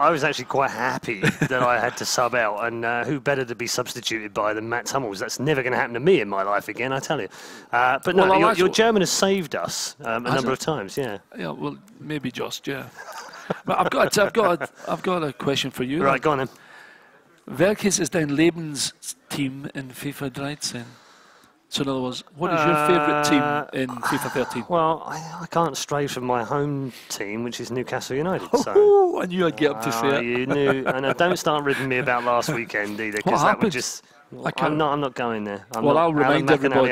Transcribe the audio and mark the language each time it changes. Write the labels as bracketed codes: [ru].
[en] I was actually quite happy that I had to sub out, and who better to be substituted by than Mats Hummels? That's never going to happen to me in my life again, I tell you. But no, your German has saved us a number of times. Yeah. Yeah. Well, maybe just But I've got a question for you. Right, go on then. [de] Welches ist dein Lebensteam in FIFA 13? [en] So in other words, what is your favourite team in FIFA 13? Well, I can't stray from my home team, which is Newcastle United. So I knew I'd get up to say it. You knew, and don't start ribbing me about last weekend either, because that would just I'm not going there. I'll remind everybody.